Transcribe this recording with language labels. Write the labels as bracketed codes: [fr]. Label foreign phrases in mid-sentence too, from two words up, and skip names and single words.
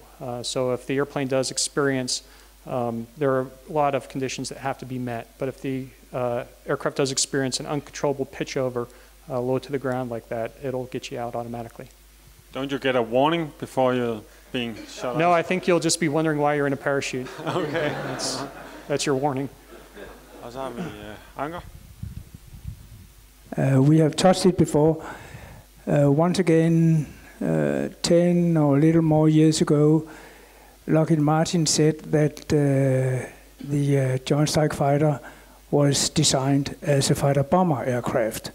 [en] So if the airplane does experience, there are a lot of conditions that have to be met, but if the aircraft does experience an uncontrollable pitch over low to the ground like that, it'll get you out automatically. Don't you get a warning before you're being shot out? No, I think you'll just be wondering why you're in a parachute. Okay. That's your warning. [da] Og så har vi Anker. [en] We have touched it before. Once again, 10 or a little more years ago, Lockheed Martin said that the Joint Strike Fighter was designed as a fighter-bomber aircraft.